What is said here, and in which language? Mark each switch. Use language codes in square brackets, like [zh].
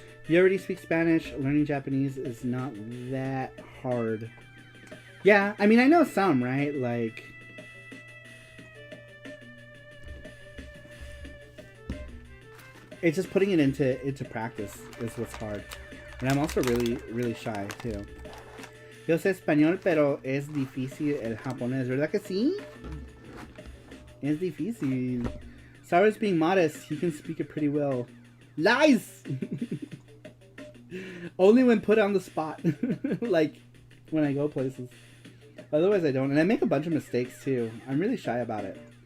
[en] You already speak Spanish. Learning Japanese is not that hard. Yeah, I mean, I know some, right? Like, it's just putting it into practice is what's hard. And I'm also really, really shy, too. [es] Yo sé español, pero es difícil el japonés. ¿Verdad que sí? Es difícil. [en] Saru's being modest. He can speak it pretty well. Lies! Only when put on the spot. Like, when I go places. Otherwise, I don't. And I make a bunch of mistakes, too. I'm really shy about it.